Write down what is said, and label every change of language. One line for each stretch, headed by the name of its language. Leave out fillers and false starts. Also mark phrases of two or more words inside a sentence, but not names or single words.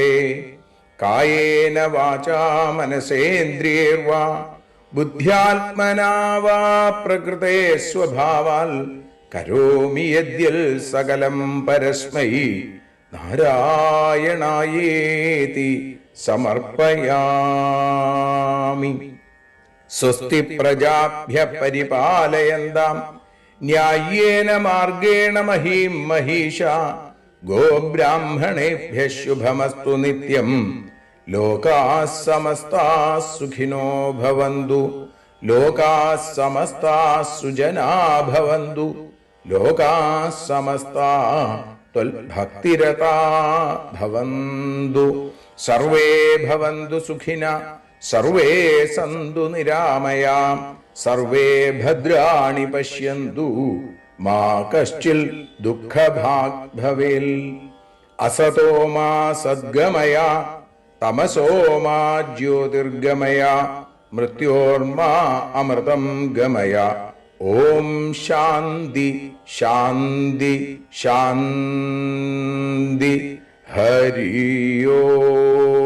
Sanskrit: കായേന വാചാ മനസേന്ദ്രിയേർവാ ബുദ്ധ്യാത്മനാ വാ പ്രകൃതേ സ്വഭാവാൽ കരോമി യദ്യൽ സകലം പരസ്മൈ നാരായണായേതി സമർപ്പയാമി. സ്വസ്തി പ്രജാഭ്യ പരിപാലയന്താം ന്യായേന മാർഗേണ മഹീം മഹീഷ ഗോബ്രാഹ്മണേഭ്യ ശുഭമസ്തു നിത്യം ലോകാഃ സമസ്താഃ സുഖിനോ ഭവന്തു ലോകാഃ സമസ്താഃ സുജനാ ഭവന്തു ലോകാഃ സമസ്താഃ ത്വൽഭക്തിരതാ ഭവന്തു സർവേ ഭവന്തു സുഖിനഃ സർവേ സന്തു നിരാമയാം സർവേ ഭദ്രാണി പശ്യന്തു മാ കശ്ചിൽ ദുഃഖഭാഗ് ഭവേൽ അസതോ മാ സദ്ഗമയ തമസോ മാ ജ്യോതിർഗമയ മൃത്യോർമാ അമൃതം ഗമയ ഓം ശാന്തി ശാന്തി ശാന്തി ഹരി ഓം.